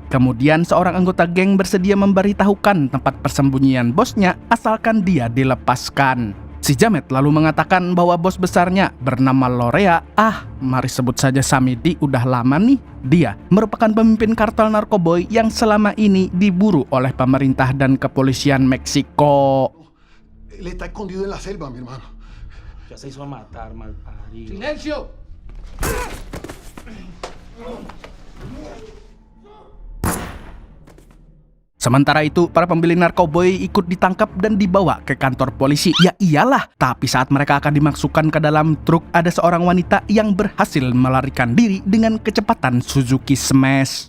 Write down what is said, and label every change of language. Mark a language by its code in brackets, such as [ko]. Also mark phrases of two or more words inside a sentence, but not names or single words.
[id] Kemudian seorang anggota geng bersedia memberitahukan tempat persembunyian bosnya asalkan dia dilepaskan. Si Jamet lalu mengatakan bahwa bos besarnya bernama Lorea, mari sebut saja Samidi, udah lama nih. Dia merupakan pemimpin kartel narkoboy yang selama ini diburu oleh pemerintah dan kepolisian Meksiko. [es] Él está escondido en la selva, mi hermano. Ya se hizo a matar, malparido. ¡Silencio! [id] Sementara itu, para pembeli narkoboy ikut ditangkap dan dibawa ke kantor polisi. Ya iyalah, tapi saat mereka akan dimasukkan ke dalam truk, ada seorang wanita yang berhasil melarikan diri dengan kecepatan Suzuki Smash.